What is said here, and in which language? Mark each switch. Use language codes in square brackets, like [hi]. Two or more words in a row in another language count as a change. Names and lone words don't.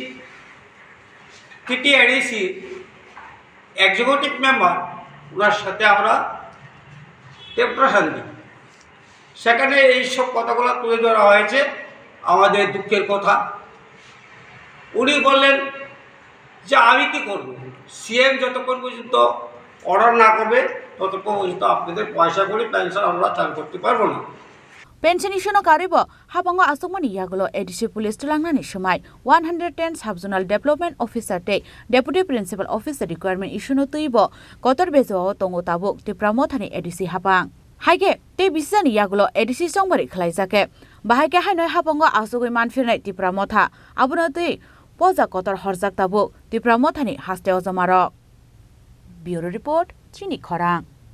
[bn] TTAADC [en] executive member [bn] ওনার সাথে আমরা ডেপুটেশন দিই সেখানে এইসব কথাগুলো তুলে ধরা হয়েছে আমাদের দুঃখের কথা উনি বললেন যে আমি কি করব সিএম যতক্ষণ পর্যন্ত অর্ডার না করবে ততক্ষণ পর্যন্ত আপনাদের পয়সা করে পেনশন আমরা চালু করতে পারবো না [trp] pension issue no karibo Haphango asokmani yagulo ADC police tulangnani somai 110 [en] subzonal development officer [trp] te [en] deputy principal officer requirement issue [trp] no tuibo kotor bezo tongo Tabuk Tripura mothani ADC Haphang haige te bisani yagulo ADC songbari khlaijake bahaike hainoi Haphango asogoi manfirnai Tripura motha abuno tui poja kotor horjak Tabuk Tripura mothani haste ojamaro [en] bureau report [trp] Chini Khorang